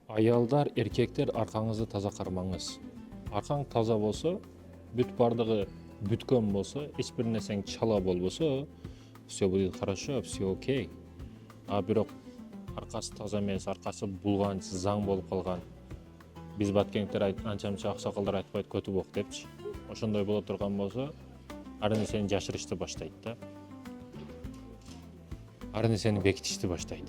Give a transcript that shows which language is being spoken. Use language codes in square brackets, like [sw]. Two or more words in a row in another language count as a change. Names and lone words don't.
[ky] Аялдар, эркектер аркаңызды таза кармаңыз. Аркаң таза болсо, бүт бардыгы бүткөн болсо, эч бир нерсең чала болбосо, [ru] все будет хорошо, все окей. [ky] А бирок аркасы таза эмес, аркасы булган, заң болуп калган. Биз баткеңдер анча-мынча аксакалдар айтпайт көтүбок депчи. Ошондой боло турган болсо, ар нерсени жашырышты баштайт да. Ар нерсени бекитишти баштайт.